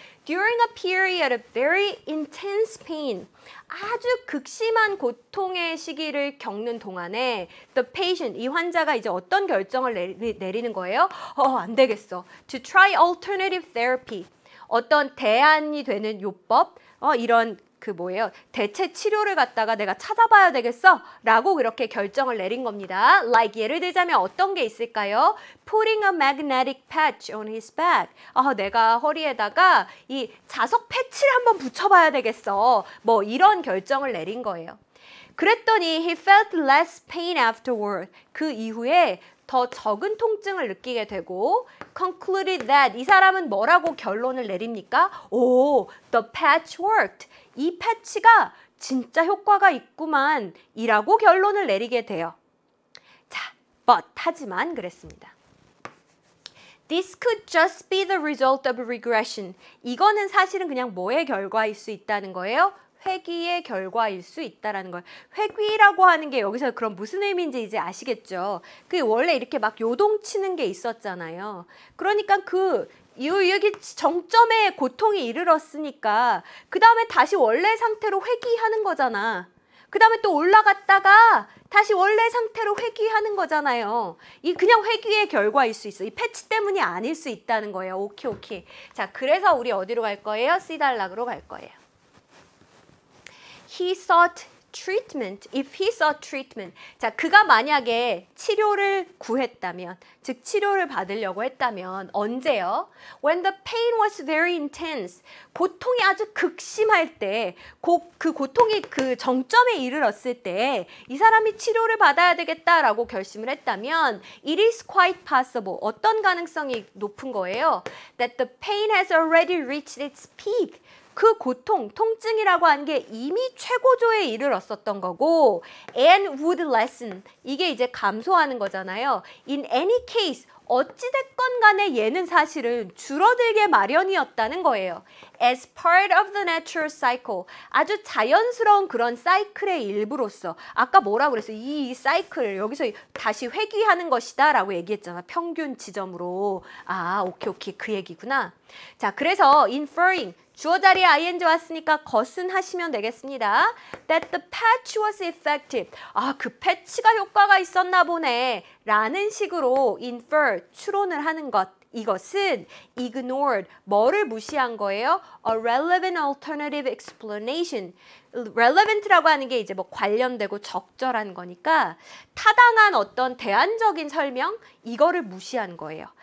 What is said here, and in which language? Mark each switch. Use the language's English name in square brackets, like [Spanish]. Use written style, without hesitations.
[English] During a period of very intense pain, [Korean] 아주 극심한 고통의 시기를 겪는 동안에 [English] the patient, [Korean] 이 환자가 이제 어떤 결정을 내리는 거예요? 안 되겠어. [English] To try alternative therapy, [Korean] 어떤 대안이 되는 요법, 이런 대체 치료를 갖다가 내가 찾아봐야 되겠어? 라고 그렇게 결정을 내린 겁니다. Like 예를 들자면 어떤 게 있을까요? [English] Putting a magnetic patch on his back. [Korean] 내가 허리에다가 이 자석 패치를 한번 붙여봐야 되겠어. 뭐 이런 결정을 내린 거예요. 그랬더니 [English] he felt less pain afterward. [Korean] 그 이후에 더 적은 통증을 느끼게 되고 [English] concluded that, [Korean] 이 사람은 뭐라고 결론을 내립니까? [English] the patch worked. [Korean] 이 패치가 진짜 효과가 있구만 이라고 결론을 내리게 돼요. 자, 하지만 그랬습니다. [English] This could just be the result of regression. [Korean] 이거는 사실은 그냥 뭐의 결과일 수 있다는 거예요? 회귀의 결과일 수 있다라는 거예요. 회귀라고 하는 게 여기서 그럼 무슨 의미인지 이제 아시겠죠? 그 원래 이렇게 막 요동치는 게 있었잖아요. 그러니까 여기 정점에 고통이 이르렀으니까 그 다음에 다시 원래 상태로 회귀하는 거잖아. 그 다음에 또 올라갔다가 다시 원래 상태로 회귀하는 거잖아요. 이 그냥 회귀의 결과일 수 있어. 이 패치 때문이 아닐 수 있다는 거예요. 오케이. 자, 그래서 우리 어디로 갈 거예요? C 단락으로 갈 거예요. [English] He sought treatment. If he sought treatment. [Korean] 자, 그가 만약에 치료를 구했다면, 즉 치료를 받으려고 했다면 언제요? [English] When the pain was very intense. [Korean] 고통이 아주 극심할 때, 그 고통이 그 정점에 이르렀을 때 이 사람이 치료를 받아야 되겠다라고 결심을 했다면 [English] it is quite possible. [Korean] 어떤 가능성이 높은 거예요? [English] That the pain has already reached its peak. [Korean] 그 고통, 통증이라고 하는 게 이미 최고조에 이르렀었던 거고 [English] and would lessen. [Korean] 이게 이제 감소하는 거잖아요. [English] In any case, [Korean] 어찌됐건 간에 얘는 사실은 줄어들게 마련이었다는 거예요. [English] As part of the natural cycle. [Korean] 아주 자연스러운 그런 사이클의 일부로서. 아까 뭐라고 그랬어요? 이 사이클을 여기서 다시 회귀하는 것이다 라고 얘기했잖아. 평균 지점으로. 아, 오케이. 그 얘기구나. 자, 그래서 inferring. 주어 자리에 ing 왔으니까 것은 하시면 되겠습니다. [English] That the patch was effective. [Korean] 아, 그 패치가 효과가 있었나 보네. 라는 식으로 infer, 추론을 하는 것. 이것은 ignored, 뭐를 무시한 거예요? [English] A relevant alternative explanation. [Korean] relevant라고 하는 게 이제 뭐 관련되고 적절한 거니까 타당한 어떤 대안적인 설명, 이거를 무시한 거예요.